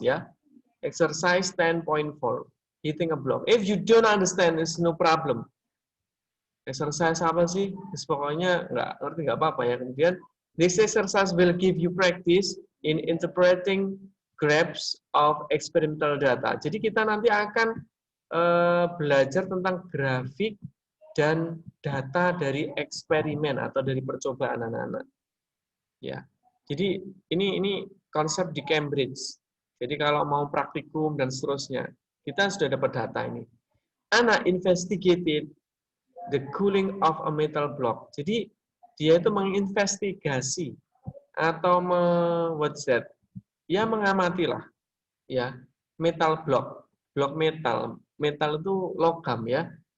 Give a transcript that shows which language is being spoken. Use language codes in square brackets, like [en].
[en] Yeah, exercise 10.4. Hitting a block. If you don't understand, it's no problem. Exercise [id] apa sih? Pokoknya nggak apa-apa ya. Kemudian [en] this exercise will give you practice in interpreting graphs of experimental data. [id] Jadi kita nanti akan belajar tentang grafik dan data dari eksperimen atau dari percobaan anak-anak. Ya. Jadi ini konsep di Cambridge. Jadi kalau mau praktikum dan seterusnya, kita sudah dapat data ini. [en] Anna investigated the cooling of a metal block. [id] Jadi dia itu menginvestigasi atau [en] what's that? [id] Ya mengamati lah, ya metal block, blok metal. Metal itu logam ya.